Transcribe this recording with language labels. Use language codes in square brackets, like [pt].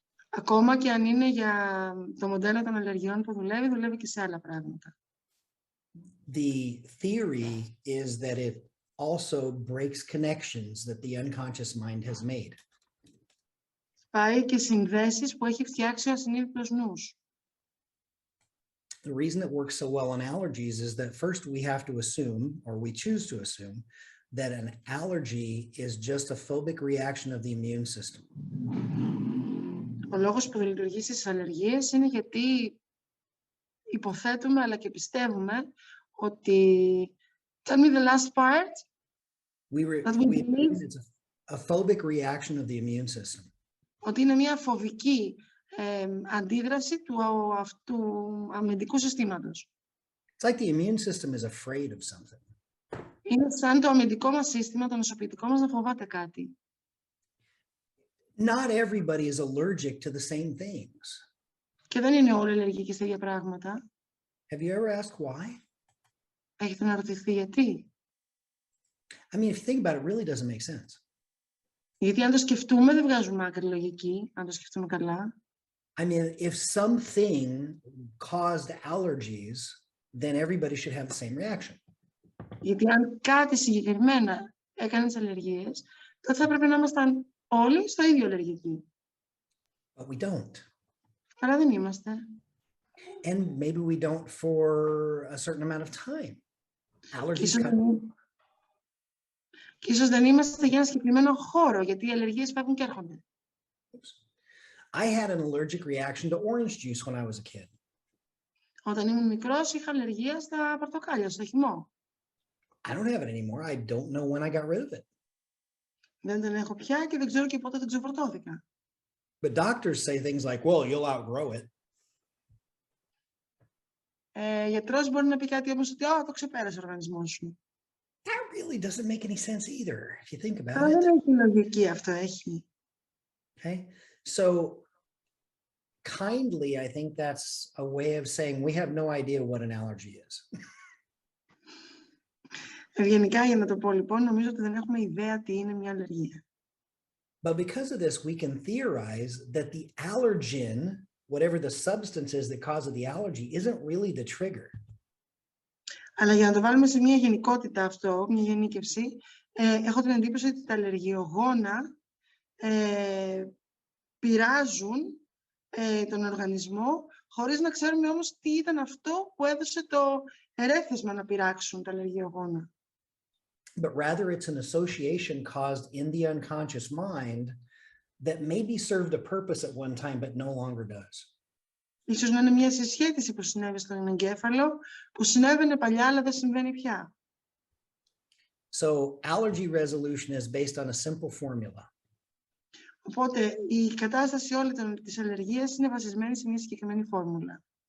[el] Ακόμα και αν είναι για το μοντέλο των αλλεργιών που δουλεύει και σε άλλα πράγματα. [en] The theory is that it also breaks connections that the unconscious mind has made. [el] Πάει και συνδέσεις που έχει φτιάξει ο ασυνείδητος νους. [en] The reason it works so well on allergies is that first we have to assume, or we choose to assume, that an allergy is just a phobic reaction of the immune system. [el] Ο λόγος που λειτουργεί στις αλλεργίες είναι γιατί υποθέτουμε αλλά και πιστεύουμε ότι... [en] Tell me the last part. It's a phobic reaction of the immune system. [el] Ότι είναι μια φοβική αντίδραση του αμυντικού συστήματος. [en] It's like the immune system is afraid of something. [el] Είναι σαν το αμυντικό μας σύστημα, το νοσοποιητικό μας να φοβάται κάτι. [en] Not everybody is allergic to the same things. [el] Και δεν είναι όλοι αλλεργικοί στα ίδια πράγματα. [en] Have you ever asked why? [el] Έχετε να ρωτηθεί γιατί? [en] I mean, if you think about it, it really doesn't make sense. [el] Γιατί αν το σκεφτούμε δεν βγάζουμε άκρη λογική, αν το σκεφτούμε καλά. [en] I mean, if something caused allergies, then everybody should have the same reaction. [el] Γιατί αν κάτι συγκεκριμένα έκανε τις αλλεργίες, τότε θα πρέπει να ήμασταν όλοι στο ίδιο αλλεργικοί. [en] But we don't. [el] Αλλά δεν είμαστε. [en] And maybe we don't for a certain amount of time. Allergies come. [el] Και ίσως δεν είμαστε για ένα συγκεκριμένο χώρο, γιατί οι αλλεργίες φεύγουν και έρχονται. [en] I had an allergic reaction to orange juice when I was a kid. [el] Όταν ήμουν μικρός είχα αλλεργία στα πορτοκάλια, στο χυμό. [en] I don't have it anymore. I don't know when I got rid of it. [el] Δεν τον έχω πια και δεν ξέρω και πότε τον ξεφορτώθηκα. [en] But doctors say things like, well, you'll outgrow it. [el] Γιατρός μπορεί να πει κάτι όμως ότι το ξεπέρασε ο οργανισμός σου. [en] That really doesn't make any sense either, if you think about [el] Αλλά [en] it. [el] δεν έχει λογική αυτό, έχει. [en] Okay, so kindly, I think that's a way of saying we have no idea what an allergy is. [el] Ευγενικά για να το πω λοιπόν, νομίζω ότι δεν έχουμε ιδέα τι είναι μια αλλεργία. [en] But because of this, we can theorize that the allergen, whatever the substance is that causes the allergy, isn't really the trigger. [el] Αλλά για να το βάλουμε σε μια γενικότητα αυτό, μια γενίκευση, έχω την εντύπωση ότι τα αλλεργιογόνα πειράζουν τον οργανισμό, χωρίς να ξέρουμε όμως τι ήταν αυτό που έδωσε το ερέθισμα να πειράξουν τα αλλεργιογόνα. [en] But rather it's an association caused in the unconscious mind that maybe served a purpose at one time but no longer does. [el] Ίσως να είναι μια συσχέτιση που συνέβη στον εγκέφαλο, που συνέβαινε παλιά αλλά δεν συμβαίνει πια. [en] So allergy resolution is based on a simple formula. [el] Οπότε η κατάσταση όλη της αλλεργίας είναι βασισμένη σε μια συγκεκριμένη φόρμουλα.